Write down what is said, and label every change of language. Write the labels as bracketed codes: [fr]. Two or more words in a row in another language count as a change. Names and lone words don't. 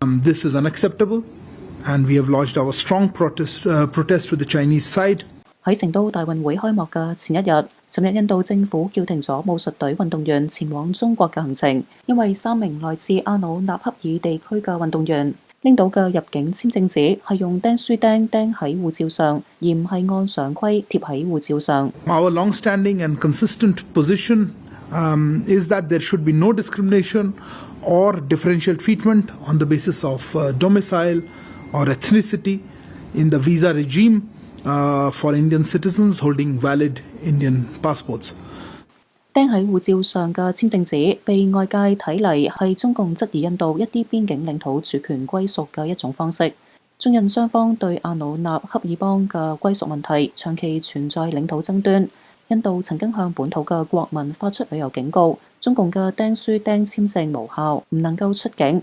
[en] This is unacceptable, and we have lodged our strong protest with the Chinese side. [yue] 喺成都大運會開幕嘅前一日，尋日印度政府叫停咗武術隊運動員前往中國嘅行程，因為3名來自阿魯納恰爾地區嘅運動員拎到嘅入境簽證紙係用釘書釘釘喺護照上，而唔係按常規貼喺護照上。 [en] Our long-standing and consistent position is that there should be no discrimination or differential treatment on the basis of domicile or ethnicity in the visa regime for Indian citizens holding valid Indian passports. [yue] 釘喺護照上嘅簽證紙被外界睇嚟係中共質疑印度一啲邊境領土主權歸屬嘅一種方式。中印雙方對阿魯納恰爾邦嘅歸屬問題長期存在領土爭端。印度曾經向本土嘅國民發出旅遊警告，中共嘅釘書釘簽證無效，唔能夠出境。